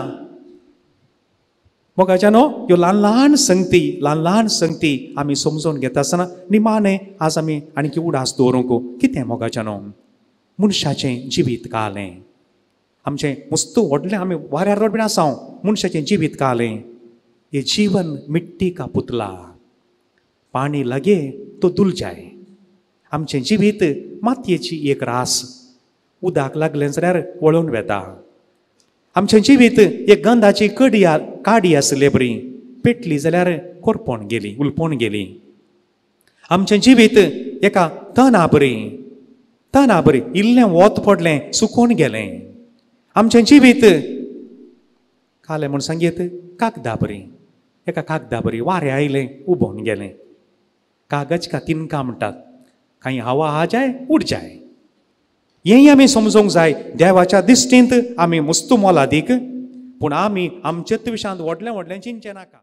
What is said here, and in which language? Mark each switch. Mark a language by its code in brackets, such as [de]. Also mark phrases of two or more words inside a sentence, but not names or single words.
[kok] मोगाच्यानो ह्यो ल्हान ल्हान संगती आमी समजून घेता आसतना निमाणें आज आमी आनीक उडास दवरूंक कितें मोगाच्यानो मनशाचें जिवीत कालें. आमचें मस्त व्हडलें आमी वाऱ्यार रोडबीन आसां. मनशाचें जिवीत कालें. [hi] ये जीवन मिट्टी का पुतला, पाणी लगे तो धुल जाय. [kok] आमचें जिवीत मातयेची एक रास. उदक लागलें जाल्यार वळून वेता. आमचें जिवीत एक गंधाची काडी आसले बरी. पेटली जाल्यार करपोन गेली, उलपोन गेली. आमचें जिवीत एका तना बरी इल्लें वत पडलें सुकून गेलें. आमचें जिवीत कालें म्हूण सांगीत कागदा बरी. एका कागदा बरी वारें आयलें उबोन गेलें. [hi] कागज का तिनका [kok] म्हणटात. खंय [hi] हवा आ जाय उड जाय. [kok] हेंय आमी समजूंक जाय. देवाच्या दिश्टींत आमी मस्त मोलादीक. पूण आमी आमचेच विशांत व्हडलें चिंतचें नाका.